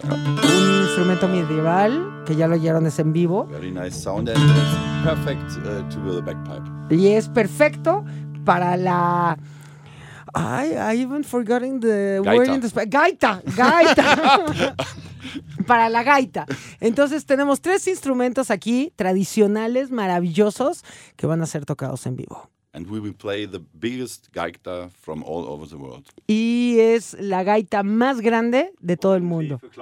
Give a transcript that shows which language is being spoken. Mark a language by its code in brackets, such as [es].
[es] Un instrumento medieval que ya lo oyeron, es en vivo. [en] Very nice sound and it's perfect to build a bagpipe. [es] Y es perfecto para la [en] I even forgotten the [es] gaita. [en] Word in the Spanish. Gaita. [es] Para la gaita. Entonces tenemos tres instrumentos aquí, tradicionales, maravillosos, que van a ser tocados en vivo. [en] And we will play the biggest gaita from all over the world. [es] Y es la gaita más grande de todo el mundo.